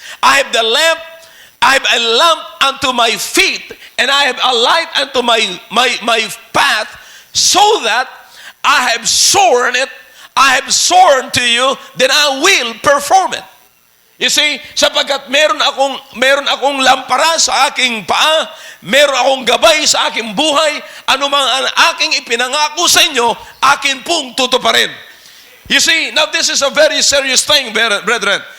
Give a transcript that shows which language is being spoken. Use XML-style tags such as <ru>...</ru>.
<en>I have the lamp, I have a lamp unto my feet, and I have a light unto my path, so that I have sworn it, I have sworn to you, then I will perform it. You see,</en> <tl>sapagkat meron akong lampara sa aking paa, meron akong gabay sa aking buhay, anumang ang aking ipinangako sa inyo, akin pong tutuparin.</tl> <en>You see, now this is a very serious thing, brethren.</en>